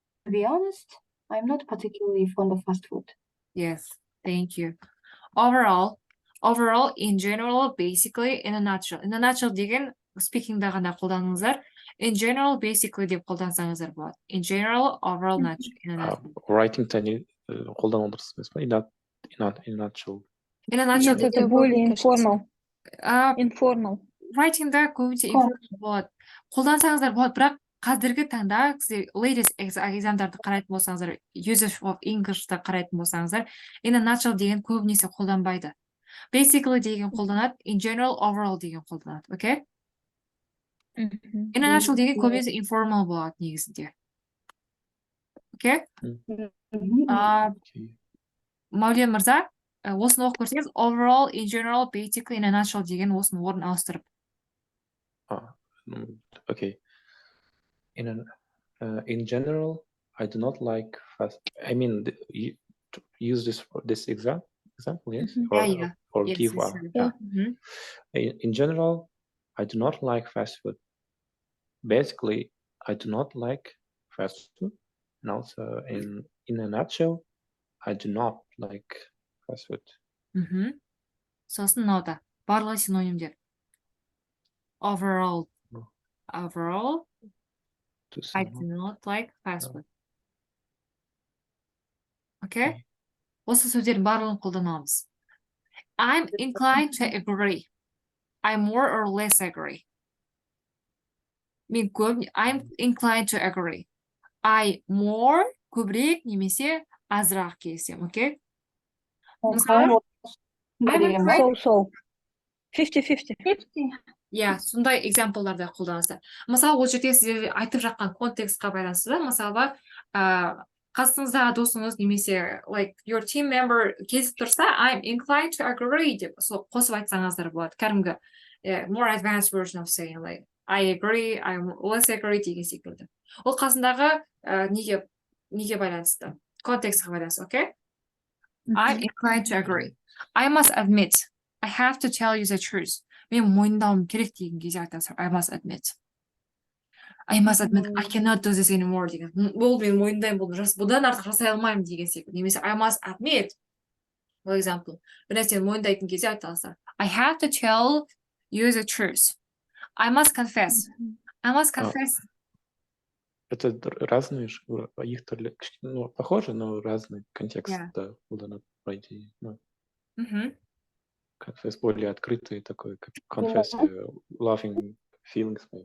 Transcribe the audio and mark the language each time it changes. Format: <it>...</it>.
<en>To be honest, I'm not particularly fond of fast food. Yes, thank you. Overall, in general, basically, in a nutshell. In a nutshell</en> <kk>деген speakingда ғана қолданыңыздар. In general, basically деп қолдансаңыздар болады.</kk> <en>In general, overall, nutshell. In a nutshell.</en> <kk>Writingта не қолданып отырсыз емес па?</kk> <en>In a nutshell. In a nutshell.</en> <ru>Нет, это более будет, кажется.</ru> <en>Informal.</en> <kk>Writingда көбінесе informal болады. Қолдансаңыздар болады, бірақ қазіргі таңда latest examдарды қарайтын болсаңыздар,</kk> <en>usage of English'та</en> <kk>қарайтын болсаңыздар, in a nutshell деген көбінесе қолданбайды. Basically деген қолданады, in general, overall деген қолданады, okay? In a nutshell деген көбінесе informal болады негізінде.</kk> <en>Okay?</en> <kk>Мәулен мырза, осыны оқып көрсеңіз,</kk> <en>overall, in general, basically, in a nutshell</en> <kk>деген осыны орын ауыстырып.</kk> <en>Okay. In general, I do not like fast. I mean, use this example, yes, or Yes, give one. Yeah. In general, I do not like fast food. Basically, I do not like fast food, and also in a nutshell, I do not like fast food.</en> <kk>Сосын мынау барлығы синонимдер.</kk> <en>Overall, I do not like fast food. Okay?</en> <kk>Осы сөздердің барлығын қолданамыз.</kk> <en>I'm inclined to agree. I more or less agree. I'm inclined to agree. I more,</en> <kk>көбірек, немесе азырақ келісемін, okay? Мысалы,</kk> <en>So. 50-50.</en> <kk>иә, сондай экзамплдарды қолданасыздар. Мысалы, ол жерде сіздер айтып жатқан контекстқа байланысты да, мысалы, қасыңыздағы досыңыз немесе like your team member кезіп тұрса,</kk> <en>I'm inclined to agree</en> <kk>деп қосып айтсаңыздар болады. Кәдімгі</kk> <en>more advanced version of saying like I agree, I less agree деген секілді.</en> <kk>Ол қасындағы неге байланысты? Контекстқа байланысты, okay?</kk> <en>I'm inclined to agree. I must admit, I have to tell you the truth.</en> <kk>Мен мойындауым керек деген кезде айтасыз.</kk> <en>I must admit. I cannot do this anymore</en> <kk>деген. Бұл мен мойындаймын, бұдан артық жасай алмаймын деген секілді. Немесе</kk> <en>I must admit, for example,</en> <kk>бір нәрсені мойындайтын кезде айтасыздар.</kk> <en>I have to tell you the truth. I must confess.</en> <ru>Это разные, их похожи, но разный контекст</ru> <kk>қолданады,</kk> <ru>по идее. Confess более открытый такой, как</ru> <en>confess, loving feelings.</en>